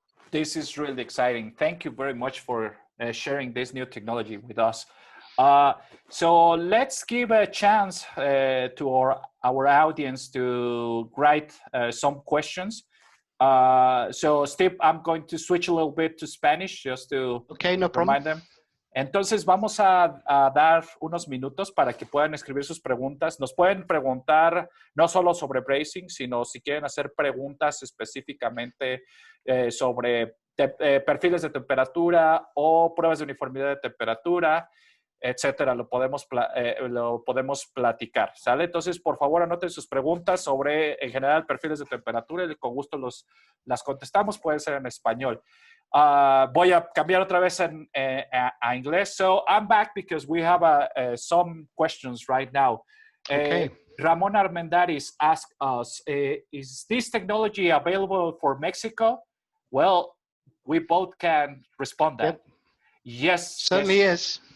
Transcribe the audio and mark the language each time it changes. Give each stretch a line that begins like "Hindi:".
English: This is really exciting. Thank you very much for sharing this new technology with us. So let's give a chance to our audience to write some questions. So Steve, I'm going to switch a little bit to Spanish just to no remind them.
Spanish: Entonces vamos a dar unos minutos para que puedan escribir sus preguntas. Nos pueden preguntar no solo sobre brazing, sino si quieren hacer preguntas específicamente sobre perfiles de temperatura o pruebas de uniformidad de temperatura, etcétera. Lo podemos platicar, ¿sale? Entonces, por favor, anoten sus preguntas sobre, en general, perfiles de temperatura y con gusto las contestamos. Puede ser en español. Voy a cambiar otra vez a inglés.
English: So I'm back because we have some questions right now. Okay. Ramon Armendariz asked us, is this technology available for Mexico? Well, we both can respond that. Yep. Yes. Certainly is.